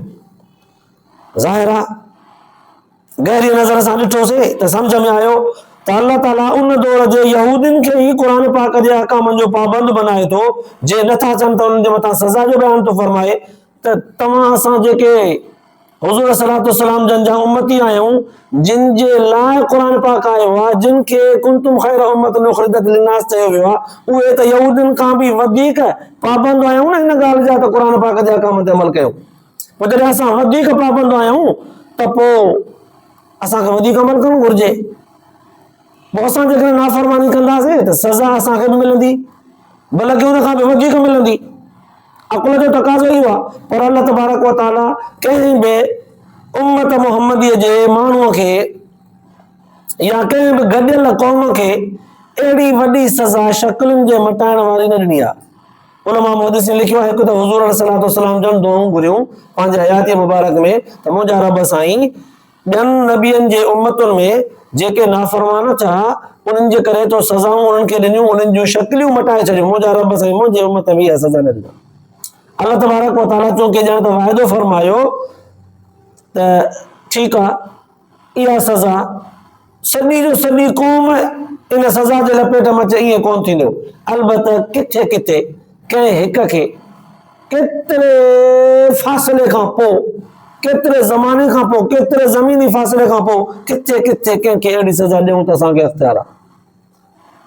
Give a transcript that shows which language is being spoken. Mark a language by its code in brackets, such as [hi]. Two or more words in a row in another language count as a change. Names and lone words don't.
[sd] ज़ाहिर आहे गहरी नज़र सां ॾिठोसीं त सम्झ में आयो त अल्लाह ताला उन दौर जे यहूदियुनि खे ई क़ुरान पाक जे अहकामनि जो पाबंद बनाए थो, जे नथा चवनि त उन्हनि जे मथां सज़ा जो बयान थो फरमाए त तव्हां असां जेके हुज़ूर [ar] صلى الله عليه وسلم [sd] जन जा उम्मती आहियूं, जिन जे लाइ क़ुरान पाक आयो आहे, जिन खे [ar] كنتم خير أمة أخرجت للناس [sd] चयो वियो आहे, उहे त यहूदियुनि खां बि वधीक पाबंद आहियूं न हिन ॻाल्हि जा त क़ुरान पाक जे अहकाम ते अमल कयो। पोइ जॾहिं असां वधीक पाबंद आहियूं त पोइ असांखे वधीक अमल करणु घुरिजे। पोइ असां जेकॾहिं नाफ़रमानी कंदासीं त सज़ा असांखे बि मिलंदी, बल्कि हुन खां बि वधीक मिलंदी। अकुल जो तक़ाज़ो इहो आहे। पर अल्लाह [ar] تبارك وتعالى [sd] कंहिं बि उम्मत मुहम्मदीअ जे माण्हूअ खे या कंहिं बि गॾियल क़ौम खे अहिड़ी वॾी सज़ा शक्लुनि जे मटाइण वारी न ॾिनी आहे। उलमा मुहद्दिसीन लिखियो आहे, हिकु त हुज़ूर [ar] صلى الله عليه وسلم [sd] जन दुआऊं घुरियूं पंहिंजे हयाती मुबारक में त मुंहिंजा रब साईं ॿियनि नबियनि जे उम्मतुनि में जेके नाफ़रमान थिया उन्हनि जे करे तो सज़ाऊं उन्हनि खे ॾिनियूं, उन्हनि जूं शक्लियूं मटाए छॾियूं। मुंहिंजा रब साईं मुंहिंजे उम्मत में इहा सज़ा न ॾिना। अल्लाह [ar] تبارك وتعالى [sd] चूंकि ॼण त वाइदो फरमायो त ठीकु आहे, इहा सज़ा सॼी जो सॼी क़ौम इन सज़ा जे लपेट में अचे ईअं कोन थींदो। अलबत्त किथे किथे कंहिं हिक खे केतिरे फ़ासिले खां पोइ, केतिरे ज़माने खां पोइ, केतिरे ज़मीनी फ़ासिले खां पोइ किथे किथे कंहिंखे अहिड़ी सज़ा ॾियूं त असांखे अख़्तियार आहे।